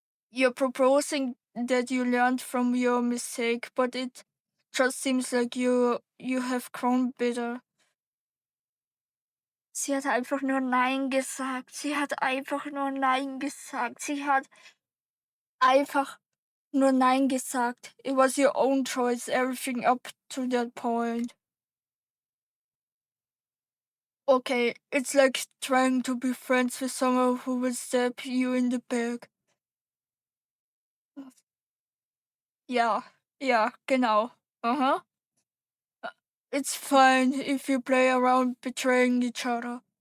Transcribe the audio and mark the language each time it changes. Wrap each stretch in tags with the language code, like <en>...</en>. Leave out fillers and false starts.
<en>You're proposing that you learned from your mistake, but it just seems like you have grown bitter.</en> <de>Sie hat einfach nur Nein gesagt. Sie hat einfach nur Nein gesagt. Sie hat einfach nur Nein gesagt.</de> <en>It was your own choice, everything up to that point. Okay, it's like trying to be friends with someone who will stab you in the back.</en> <de>Ja, ja, genau.</de> <en>Uh-huh. It's fine if you play around betraying each other.</en>